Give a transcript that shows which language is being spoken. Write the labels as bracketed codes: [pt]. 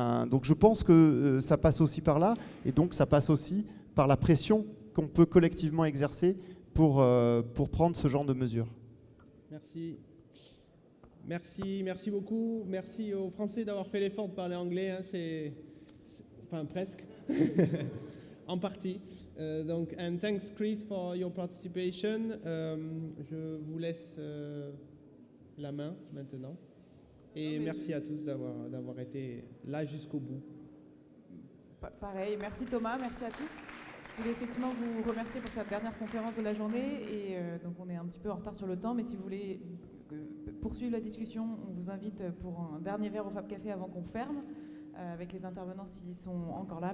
[fr] Donc je pense que ça passe aussi par là, et donc ça passe aussi par la pression qu'on peut collectivement exercer pour prendre ce genre de mesures. Merci. Merci beaucoup. Merci aux Français d'avoir fait l'effort de parler anglais. Hein, enfin, presque. En partie. [en] And thanks Chris for your participation. [fr] Je vous laisse la main maintenant. Et merci à tous d'avoir été là jusqu'au bout. Pareil, merci Thomas, merci à tous. Je voulais effectivement vous remercier pour cette dernière conférence de la journée. Et donc on est un petit peu en retard sur le temps, mais si vous voulez poursuivre la discussion, on vous invite pour un dernier verre au Fab Café avant qu'on ferme, avec les intervenants s'ils sont encore là.